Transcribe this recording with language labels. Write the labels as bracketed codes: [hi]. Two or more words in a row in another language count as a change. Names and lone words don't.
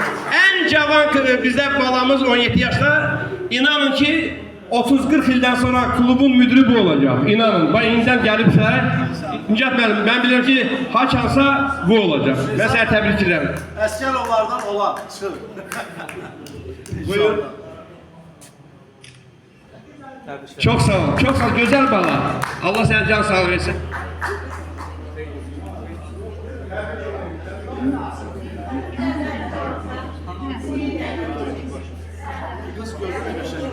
[az] En cavan bizdə balamız 17 yaşda. İnanın ki 30-40 ildən sonra klubun müdürü bu olacaq. İnanın, indidən gəlibsə, Nicat müəllim, mən bilirəm ki, haçansa bu olacaq. Mən səni təbrik edirəm. Əsgərovlardan olan, çıx. Buyur. [tr] Çok sağ ol, çok sağ ol. Güzel bala. Allah sana can sağlığı versin. [az] Kız görür yaşayın.